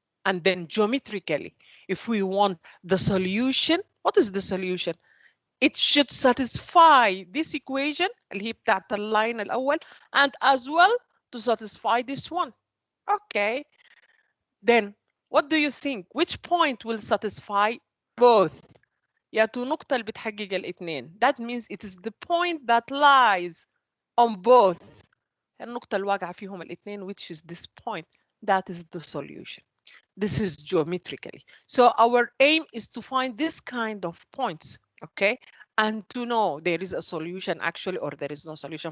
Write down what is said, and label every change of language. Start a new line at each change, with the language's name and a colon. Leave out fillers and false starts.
English: And then geometrically, if we want the solution, what is the solution? It should satisfy this equation
Arabic: اللي هي بتاعت اللاين الأول
English: and as well to satisfy this one. Okay. Then what do you think? Which point will satisfy both?
Arabic: يا نقطة اللي بتحقق الاثنين.
English: That means it is the point that lies on both.
Arabic: النقطة الواقعة فيهم الاثنين,
English: which is this point. That is the solution. This is geometrically. So our aim is to find this kind of points, okay? And to know there is a solution actually, or there is no solution.